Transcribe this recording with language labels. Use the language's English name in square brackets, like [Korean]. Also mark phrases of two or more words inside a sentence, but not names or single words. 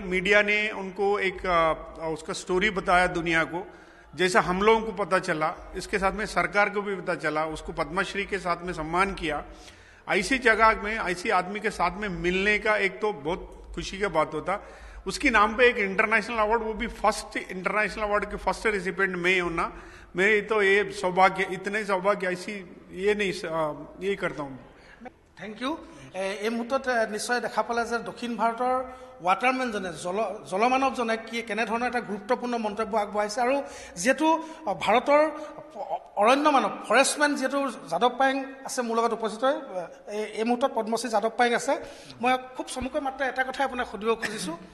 [Hindi] मीडिया ने उनको एक उसका स्टोरी बताया दुनिया को जैसा हम लोगों को पता चला इसके साथ में सरकार को भी पता चला उसको पद्मश्री के साथ में सम्मान किया ऐसी जगह में ऐसी आदमी के साथ में मिलने का एक तो बहुत खुशी की बात होता उसकी नाम पे एक [English] international award [Hindi] वो भी [English] first international award [Hindi] के [English] first recipient [Hindi] में होना मेरे तो ये सौभाग्य इतने सौभाग्य ऐसी ये नहीं ये करता हूँ [English] thank you [Assamese] এই মুহূৰ্তত নিশ্চয় দেখা পালে যে দক্ষিণ ভাৰতৰ ৱাটাৰমেনজনে জলমানৱজনে কেনেধৰণৰ এটা গুৰুত্বপূৰ্ণ মন্তব্য আগবঢ়াইছে আৰু যিহেতু ভাৰতৰ অৰণ্য মানৱ ফৰেষ্টমেন যিহেতু যাদৱ পায়েং আছে মোৰ লগত উপস্থিত হৈ এই মুহূৰ্তত পদ্মশ্ৰী যাদৱ পায়েং আছে মই খুব চমুকৈ মাত্ৰ এটা কথাই আপোনাক সুধিব খুজিছোঁ